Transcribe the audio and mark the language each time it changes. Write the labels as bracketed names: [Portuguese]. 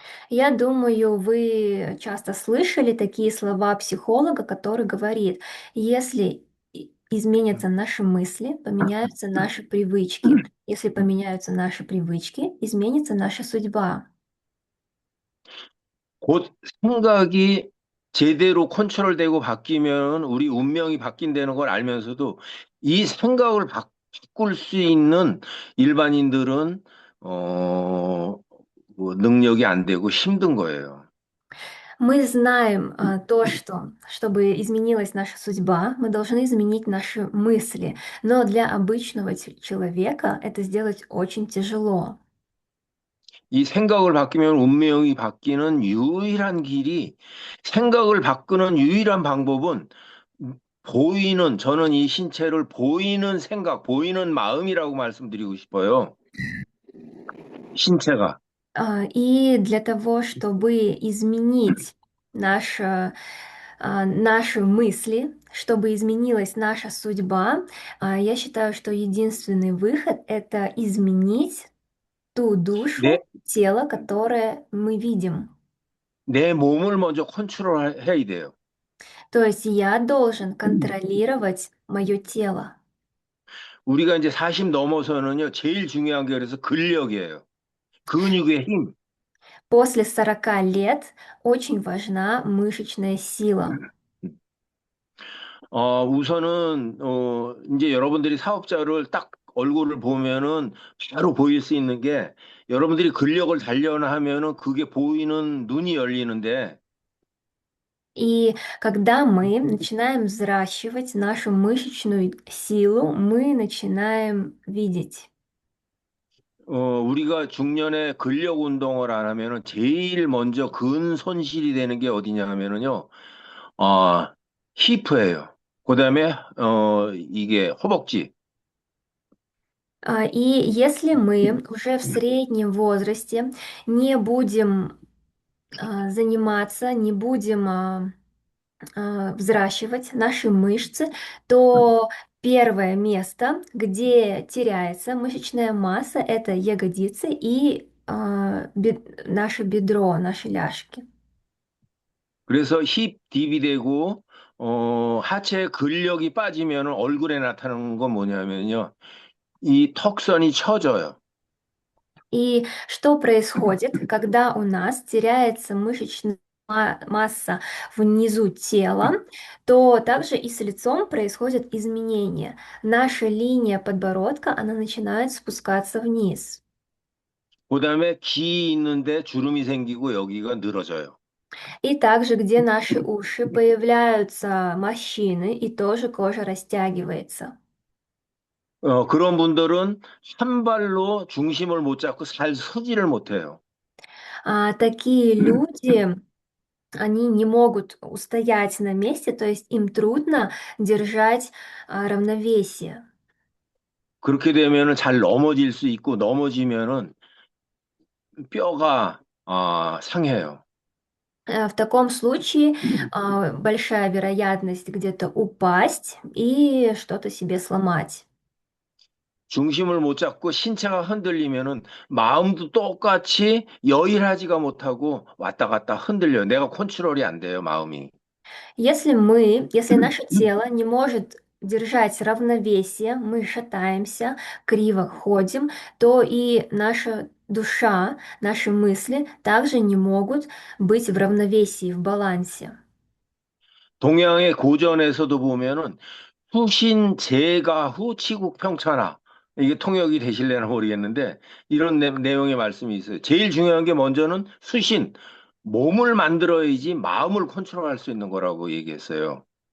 [Russian] Я думаю, вы часто слышали такие слова психолога, который говорит, если изменятся наши мысли, поменяются наши привычки. Если поменяются наши привычки, изменится наша судьба. [Korean] 곧 생각이 제대로 컨트롤되고 바뀌면 우리 운명이 바뀐다는 걸 알면서도 이 생각을 바꿀 수 있는 일반인들은 뭐 능력이 안 되고 힘든 거예요. [Russian] Мы знаем то, что чтобы изменилась наша судьба, мы должны изменить наши мысли. Но для обычного человека это сделать очень тяжело. [Korean] 이 생각을 바뀌면 운명이 바뀌는 유일한 길이 생각을 바꾸는 유일한 방법은 저는 이 신체를 보이는 생각, 보이는 마음이라고 말씀드리고 싶어요. 신체가. [Russian] И для того, чтобы изменить наши мысли, чтобы изменилась наша судьба, я считаю, что единственный выход– это изменить ту душу, [Korean] 내, [Russian] тело, которое мы видим. [Korean] 내 몸을 먼저 컨트롤 해야 돼요. [Russian] То есть я должен контролировать мое тело. [Korean] 우리가 이제 40 넘어서는요, 제일 중요한 게 그래서 근력이에요. 근육의 힘. [Russian] После 40 лет очень важна мышечная сила. [Korean] 이제 여러분들이 사업자를 딱 얼굴을 보면은 바로 보일 수 있는 게 여러분들이 근력을 단련하면은 그게 보이는 눈이 열리는데 [Russian] И когда мы начинаем взращивать нашу мышечную силу, мы начинаем видеть. [Korean] 우리가 중년에 근력 운동을 안 하면은 제일 먼저 근 손실이 되는 게 어디냐 하면은요, 아, 히프예요. 그다음에 이게 허벅지. [Russian] И если мы уже в среднем возрасте не будем заниматься, не будем взращивать наши мышцы, то первое место, где теряется мышечная масса, это ягодицы и наше бедро, наши ляжки. [Korean] 그래서 힙 딥이 되고 하체 근력이 빠지면 얼굴에 나타나는 건 뭐냐면요. 이 턱선이 처져요. [Russian] И что происходит, когда у нас теряется мышечная масса внизу тела, то также и с лицом происходят изменения. Наша линия подбородка, она начинает спускаться вниз. [Korean] 그다음에 귀 있는데 주름이 생기고 여기가 늘어져요. [Russian] И также, где наши уши, появляются морщины, и тоже кожа растягивается. [Korean] 그런 분들은 한 발로 중심을 못 잡고 잘 서지를 못해요. [Russian] Такие люди, они не могут устоять на месте, то есть им трудно держать равновесие. [Korean] 그렇게 되면은 잘 넘어질 수 있고 넘어지면은 뼈가 상해요. [Russian] В таком случае большая вероятность где-то упасть и что-то себе сломать. [Korean] 중심을 못 잡고 신체가 흔들리면은 마음도 똑같이 여일하지가 못하고 왔다 갔다 흔들려요. 내가 컨트롤이 안 돼요, 마음이. [Russian] Если наше тело не может держать равновесие, мы шатаемся, криво ходим, то и наша душа, наши мысли также не могут быть в равновесии, в балансе. [Korean] 동양의 고전에서도 보면은 후신 제가후 치국 평천하 이게 통역이 되실려나 모르겠는데 이런 내용의 말씀이 있어요. 제일 중요한 게 먼저는 수신 몸을 만들어야지 마음을 컨트롤할 수 있는 거라고 얘기했어요.